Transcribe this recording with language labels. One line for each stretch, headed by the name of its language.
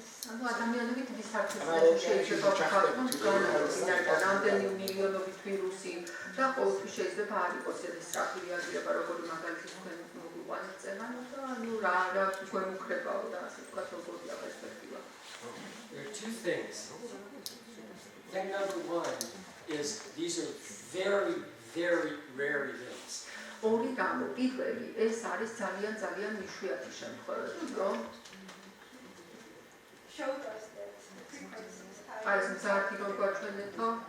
Georgian: ანუ ადამიანები დიდი საფრთხის შეიძლება ვთქვათ, რომ რამდენი მილიონობით ვირუსი და ყოველთვის შეიძლება არ იყოს ეს სწრაფი რეაგირება, როგორი მაგალითად თქვენ მოგვიყვანეთ წეგანო და ანუ რა გვემუქრებაო და ასე ვთქვათ, როგორია პერსპექტივა.
English: There are two things. Thing number one is these are very, very rare events.
Georgian: ორი რამო, პირველი, ეს არის ძალიან იშვიათი შემთხვევები, რომ
English: Showed us that the frequencies
Georgian: არის მზარდი რომ გვაჩვენეთო.